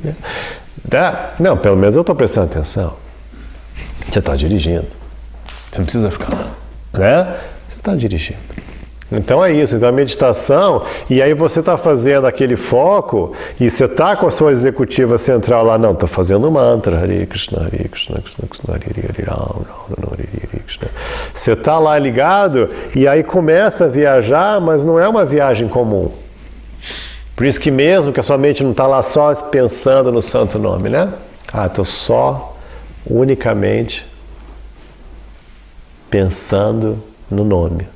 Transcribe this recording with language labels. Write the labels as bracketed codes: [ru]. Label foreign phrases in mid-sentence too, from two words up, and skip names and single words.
[pt] Não, pelo menos eu estou prestando atenção. Você está dirigindo. Você não precisa ficar lá, né? Você está dirigindo. Então é isso, então a meditação, e aí você está fazendo aquele foco, e você está com a sua executiva central lá, não, estou fazendo mantra, [sa] हरे कृष्ण, कृष्ण, कृष्ण, हरे राम, हरे कृष्ण. [pt] Você está lá ligado, e aí começa a viajar, mas não é uma viagem comum. Por isso que mesmo que a sua mente não está lá só pensando no santo nome, né? Estou só, unicamente, pensando no nome.